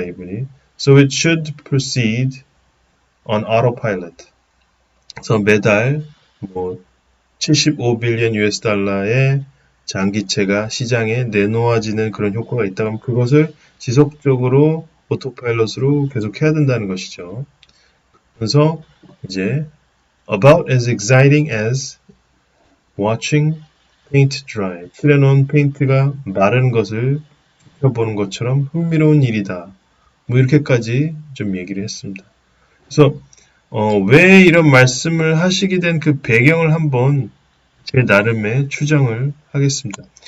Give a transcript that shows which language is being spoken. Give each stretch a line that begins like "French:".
Korean: 이분이.
English: So it should proceed on autopilot.
Korean: 그래서 매달 뭐 75빌리언 US 달러의 장기채가 시장에 내놓아지는 그런 효과가 있다면 그것을 지속적으로 오토파일럿으로 계속 해야 된다는 것이죠. 그래서 이제
English: about as exciting as watching paint dry.
Korean: 칠해놓은 페인트가 마르는 것을 지켜보는 것처럼 흥미로운 일이다. 뭐 이렇게까지 좀 얘기를 했습니다. 그래서 왜 이런 말씀을 하시게 된 그 배경을 한번 제 나름의 추정을 하겠습니다.